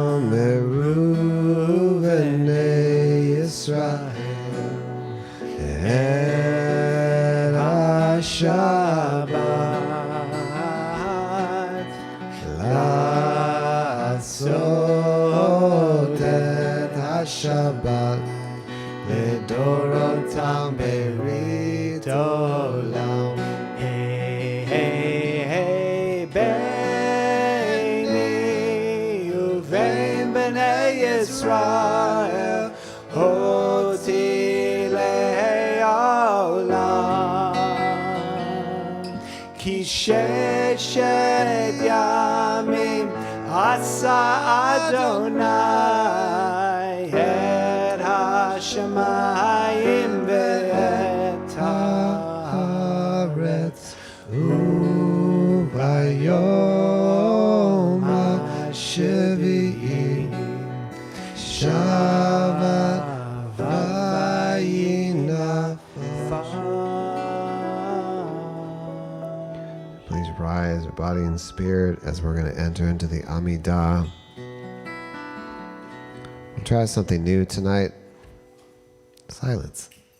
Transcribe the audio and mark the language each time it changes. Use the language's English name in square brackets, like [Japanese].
[Hebrew] Veshameru v'nei Yisrael et ha-Shabbat la'asot et ha-Shabbat לדורותם ברית עולם. Hey, hey, hey, ביני ובין בני ישראל, אותי לעולם. כי ששת ימים עשה אדוני את השמיים ואת הארץ, וביום השביעי שבת וינפש. [English] Please rise your body and spirit as we're going to enter into the Amidah. We'll try something new tonight. Silence.